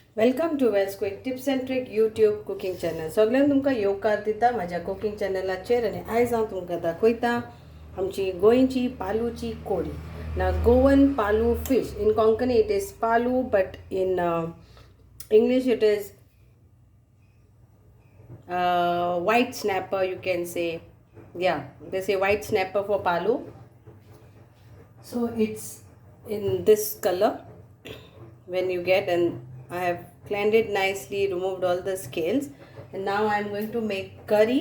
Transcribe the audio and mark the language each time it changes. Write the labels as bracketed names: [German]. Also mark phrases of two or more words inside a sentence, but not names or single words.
[English] welcome to Wells quick tips and trick YouTube cooking channel. [Konkani] सगळ्यांक तुमकां येवकार दिता म्हाज्या कुकिंग चॅनलाचेर. आनी आयज हांव तुमकां दाखयता आमची गोंयची पालूची कोडी. [English] ना Goan palu fish. In Konkani it is palu, but इन English it is white snapper, you can say. Yeah, they say white snapper for palu. So it's in this color when you get, and I have cleaned it nicely, removed all the scales, and now I'm going to make curry.